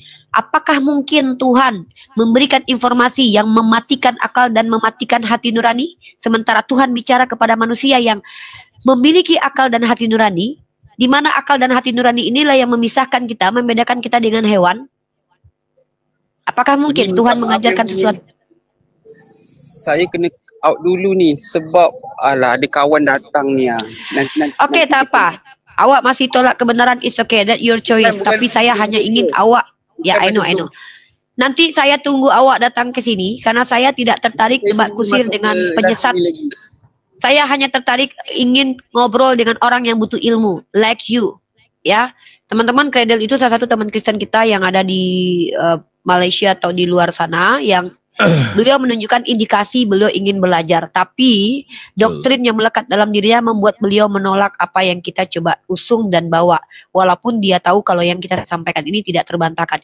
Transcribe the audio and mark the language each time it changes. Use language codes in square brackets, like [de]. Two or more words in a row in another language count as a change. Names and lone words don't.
[id] Apakah mungkin Tuhan memberikan informasi yang mematikan akal dan mematikan hati nurani? Sementara Tuhan bicara kepada manusia yang memiliki akal dan hati nurani, di mana akal dan hati nurani inilah yang memisahkan kita, membedakan kita dengan hewan. Apakah mungkin Tuhan mengajarkan sesuatu? [ms] Saya kena out dulu ni sebab ada kawan datang ni. Oke, tak apa. Awak masih tolak kebenaran, [en] it's okay, that your choice. [id] Tapi saya hanya ingin awak, ya [en] I know. [id] Nanti saya tunggu awak datang ke sini karena saya tidak tertarik debat kusir dengan penyesat. Saya hanya tertarik ingin ngobrol dengan orang yang butuh ilmu, [en] like you, [id] ya. Teman-teman Cradle itu salah satu teman Kristen kita yang ada di Malaysia atau di luar sana, yang beliau menunjukkan indikasi beliau ingin belajar, tapi doktrin yang melekat dalam dirinya membuat beliau menolak apa yang kita coba usung dan bawa, walaupun dia tahu kalau yang kita sampaikan ini tidak terbantahkan.